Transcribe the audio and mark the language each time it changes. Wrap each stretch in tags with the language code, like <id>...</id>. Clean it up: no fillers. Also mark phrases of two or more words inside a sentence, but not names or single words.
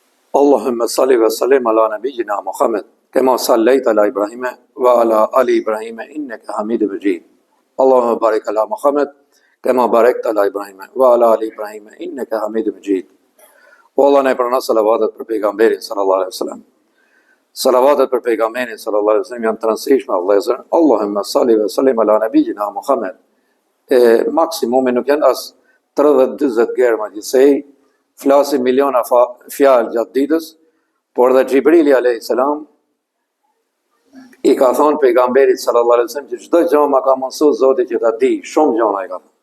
<ar>اللهم صل وسلم على نبينا محمد كما صليت على إبراهيم وعلى آل إبراهيم إنك حميد مجيد. اللهم بارك على محمد كما باركت على إبراهيم وعلى آل إبراهيم إنك حميد مجيد.</ar> <sq>O Allah, ne pranon salavatet për pejgamberin</sq> <ar>صلى الله عليه وسلم.</ar> <sq>Salavatet për pejgamberin</sq> <ar>صلى الله عليه وسلم</ar> <sq>janë të rëndësishme vëllezër.</sq> <ar>اللهم صل وسلم على نبينا محمد.</ar> <sq>Maksimumi nuk janë as 30-40 germa gjithsej, flasim miliona fjalë gjatë ditës, por dhe Gjibrili a.s. I ka thonë pejgamberit</sq> <ar>صلى الله عليه وسلم</ar> <sq>që çdo gjë ma ka mësuar Zoti që ta di, shumë gjëra i ka thonë.</sq>